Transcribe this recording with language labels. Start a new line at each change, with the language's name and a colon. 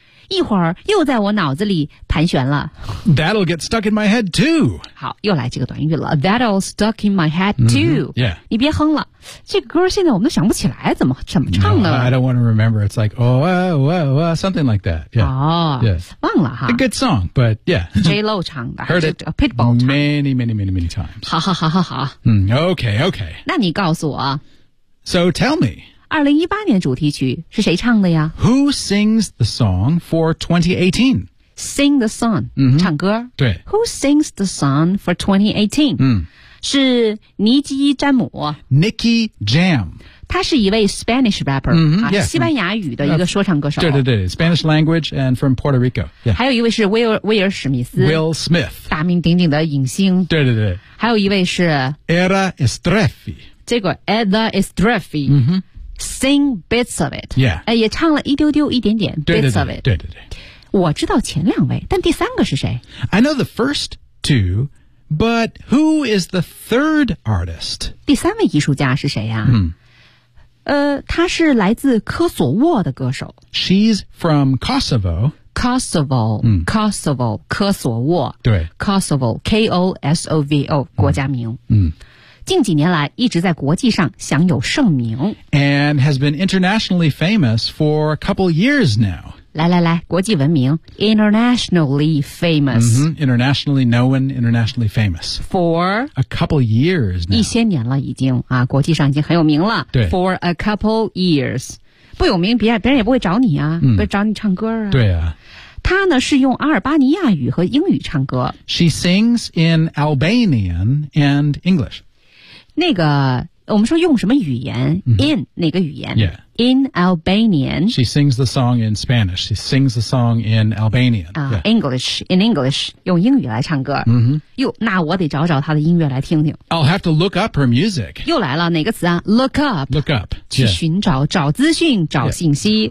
Chinese: 一会儿又在我脑子里盘旋了
English: That'll get stuck in my head too
Chinese: 好又来这个短语了
English: That'll stuck in my head too、 Yeah
Chinese: 你别哼了这歌现在我们都想不起来怎么唱的、
English: I don't want to remember It's like oh oh oh oh Something like that Yeah、
Chinese: yes. 忘了哈
English: A good song But yeah
Chinese: J-Lo 唱的
English: Heard it
Chinese: Pitbull 唱
English: Many times
Chinese: 好
English: Okay
Chinese: 那你告诉我
English: So tell me
Chinese: 2018年主题曲是谁唱的呀
English: Who sings the song for 2018? Sing the song,、
Chinese: 唱歌。对。
English: Who sings the song for 2018?、是尼基·詹姆。 Nicky Jam。
Chinese: 他是一位
English: Spanish rapper,、
Chinese: 西班牙语的一个说唱歌手。对对对
English: ,Spanish language and from Puerto Rico.、
Chinese: 还有一位是威尔·史密斯。
English: Will Smith。
Chinese: 大名鼎鼎的影星。对对对。还有一位是
English: Era Estrefi。这个 Era Estrefi。Sing bits of it. Yeah.
Chinese: 也唱了一丢丢一点点
English: bits of it.
Chinese: 对对对。我知道前两位但第三个是谁
English: I know the first two, but who is the third artist?
Chinese: 第三位艺术家是谁呀、他是来自科索沃的歌手。
English: She's from Kosovo. Kosovo,、Kosovo, 科索沃。
Chinese: 对。
English: Kosovo, K-O-S-O-V-O,
Chinese: 国家名。近几年来一直在国际上享有盛名
English: And has been internationally famous for a couple years now
Chinese: 来来来国际闻名
English: Internationally famous、 Internationally known, internationally famous For a couple years now
Chinese: 一些年了已经啊，国际上已经很有名了对
English: For a couple years
Chinese: 不有名别人也不会找你啊、不会找你唱歌啊对啊她呢是用阿尔巴尼亚语和英语唱歌
English: She sings in Albanian and English
Chinese: 那个我们说用什么语言、in 哪个语言、
English: yeah. in Albanian She sings the song in Spanish She sings the song in Albanian、 yeah. English in English
Chinese: 用英语来唱歌、哟那我得找找她的音乐来听听
English: I'll have to look up her music
Chinese: 又来了哪个词啊 Look up
English: Look up
Chinese: 去寻找、
English: yeah.
Chinese: 找资讯找信息、